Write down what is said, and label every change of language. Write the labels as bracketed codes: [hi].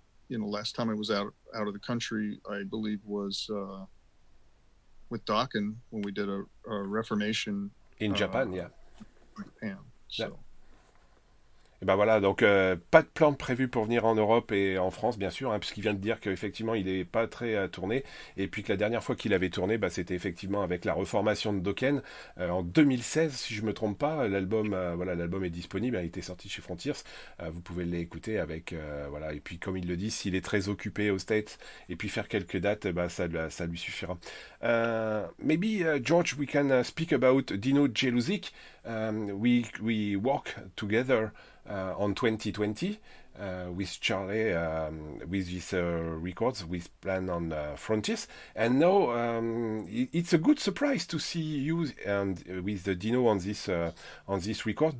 [en] Last time I was out of the country, I believe was with Dokken when we did a Reformation in Japan, yeah. Japan. So. Yeah. [fr] Et ben voilà, donc pas de plan prévu pour venir en Europe et en France, bien sûr, hein, puisqu'il vient de dire qu'effectivement il n'est pas très à tourner, et puis que la dernière fois qu'il avait tourné, c'était effectivement avec la reformation de Dokken en 2016, si je me trompe pas. L'album est disponible, il était sorti chez Frontiers, vous pouvez l'écouter avec et puis comme il le dit, s'il est très occupé aux States et puis faire quelques dates, ça lui suffira. [en] Maybe George, we can speak about Dino Jeluzik. We work together on 2020 with Charlie with this records with plan on Frontiers, and now it's a good surprise to see you and with the Dino on this record.